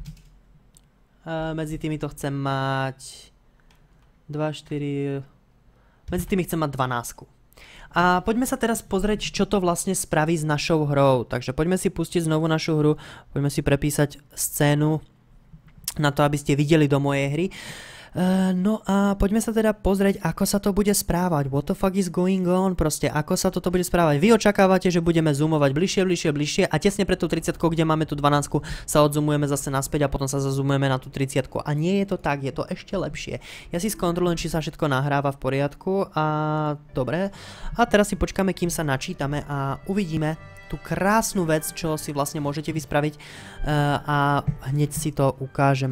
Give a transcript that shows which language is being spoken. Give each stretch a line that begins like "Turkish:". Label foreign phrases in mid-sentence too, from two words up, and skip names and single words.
Slovak: Medzi týmito chcem mať 2, 4, medzi tými chcem mať 12. A poďme sa teraz pozrieť, čo to vlastne spraví s našou hrou. Takže poďme si pustiť znovu našu hru, poďme si prepísať scénu na to, aby ste videli do mojej hry. No a poďme sa teda pozrieť, ako sa to bude správať.
English: What the fuck is going on?
Slovak: Proste, ako sa toto bude správať. Vy očakávate, že budeme zoomovať bližšie a tesne pred tú 30, kde máme tú 12, sa odzoomujeme zase naspäť a potom sa zazoomujeme na tú 30. A nie je to tak, je to ešte lepšie. Ja si skontrolujem, či sa všetko nahráva v poriadku a dobre. A teraz si počkáme, kým sa načítame a uvidíme tú krásnu vec, čo si vlastne môžete vyspraviť a hneď si to ukážeme.